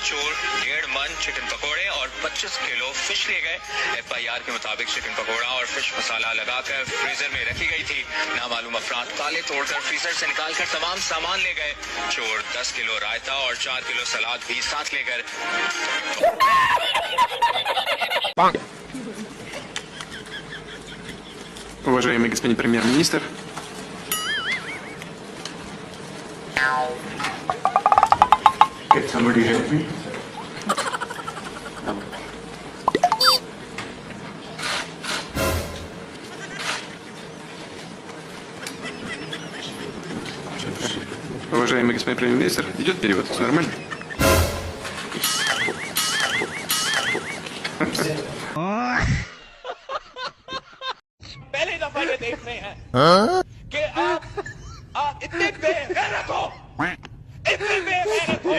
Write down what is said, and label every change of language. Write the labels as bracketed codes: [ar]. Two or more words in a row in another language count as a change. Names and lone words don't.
[ur] چور 1.5 من چکن پکوڑے اور 25 کلو فش لے گئے. FIR کے مطابق چکن پکوڑا اور فش مصالحہ لگا کر فریزر میں رکھی گئی تھی. نامعلوم افراد تالے توڑ کر فریزر سے نکال کر تمام سامان لے گئے. چور 10 کلو رائتہ اور 4 کلو سلاد بھی ساتھ لے کر [ru] Уважаемый господин премьер-министр, [en] can somebody help me? [ru] Уважаемый господин премьер-министр, идет перевод, все нормально? [ur] پہلی دفعہ یہ دیکھ رہے ہیں کہ آپ اتنے بے غیرت ہو، اتنے بے غیرت ہو.